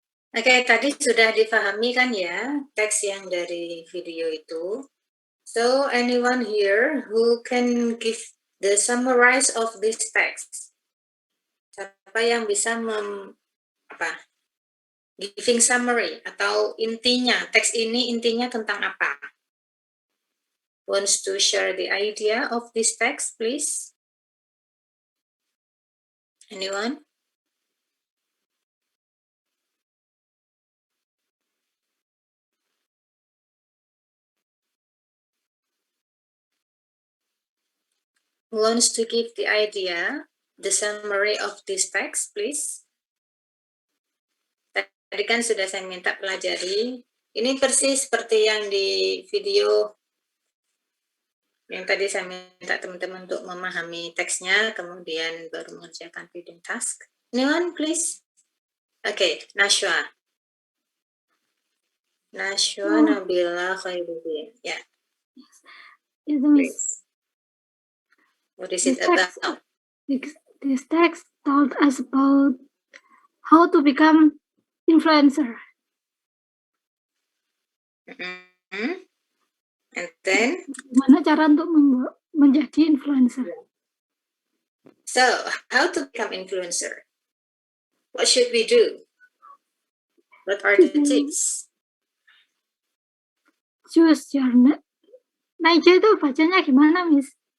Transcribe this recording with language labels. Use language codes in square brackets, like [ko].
[id] Oke, tadi sudah dipahami kan ya teks yang dari video itu. [en] So anyone here who can give the summarize of this text? [id] Siapa yang bisa giving summary atau intinya, teks ini intinya tentang apa? [en] Wants to share the idea of this text, please? Anyone? Who wants to give the idea, the summary of this text, please? [id] Tadi kan sudah saya minta pelajari. Ini persis seperti yang di video yang tadi saya minta teman-teman untuk memahami teksnya, kemudian baru mengerjakan reading task. Anyone, please? [en] Okay, Nashwa. Nashwa Nabila Khairuddin. Yeah. Please. What is it about? This text told us about how to become influencer. Mm-hmm. And then? [id] Gimana cara untuk menjadi influencer? [en] So, how to become influencer? What should we do? What are the tips? [id] Choose your niche itu bacanya gimana, Miss?